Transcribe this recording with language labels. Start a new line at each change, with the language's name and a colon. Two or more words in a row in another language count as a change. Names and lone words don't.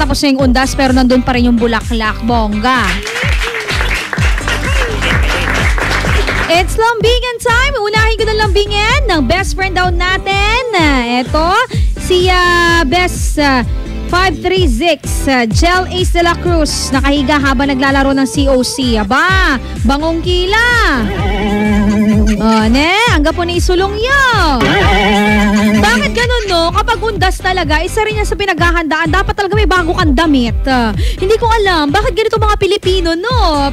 Filipino: Tapos na yung undas pero nandun pa rin yung bulaklak. Bongga! It's lambingan time. Unahin ko na lambingan ng best friend daw natin. Ito, si Best 536 Gel Ace de la Cruz. Nakahiga habang naglalaro ng COC. Aba, bangong kila. Hanggang po na isulong yun. Bakit ganun, no? Kapag undas talaga, isa rin yan sa pinaghahandaan. Dapat talaga may bago kang damit. Hindi ko alam, bakit ganito mga Pilipino, no?